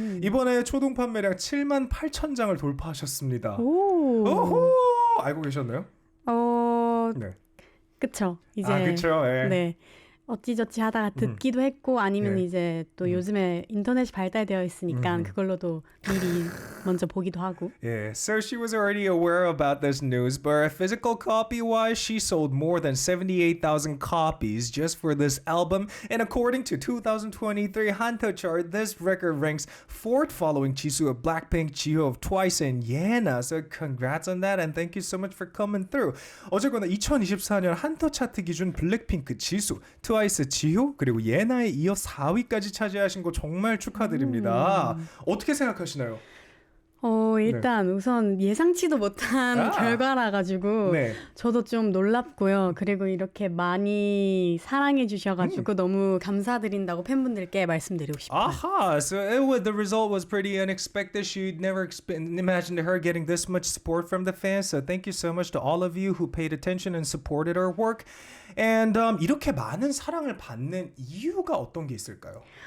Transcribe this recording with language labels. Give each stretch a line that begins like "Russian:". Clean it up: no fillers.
Korean: 이번에 초동 판매량 7만 8천 장을 돌파하셨습니다. 오호! 알고 계셨나요? 네. 그쵸. 이제 그쵸. 예. 네. 어찌저찌 하다가 듣기도 했고 아니면 이제 또 요즘에 인터넷이 발달되어 있으니까 그걸로도 미리 먼저 보기도 하고.
English: Yeah, so she was already aware about this news, but physical copy-wise, she sold more than 78,000 copies just for this album. And according to 2023 Hanto chart, this record ranks 4th following Jisoo of Blackpink, Jiho of Twice, and Yena. So congrats on that, and thank you so much for coming through.
Korean: 어쨌거나 2024년 한터 차트 기준 블랙핑크, 지수, 트와이스, 지효, 그리고 예나에 이어 4위까지 차지하신 거 정말 축하드립니다. 어떻게 생각하시나요? 일단 우선 예상치도 못한 결과라 가지고 저도 좀 놀랍고요. 그리고 이렇게 많이 사랑해 주셔가지고 너무 감사드린다고 팬분들께 말씀드리고 싶어요.
English: So the result was pretty unexpected. She'd never imagined her getting this much support from the fans. So thank you so much to all of you who paid attention and supported our work.
Korean: And 이렇게 많은 사랑을 받는 이유가 어떤 게 있을까요?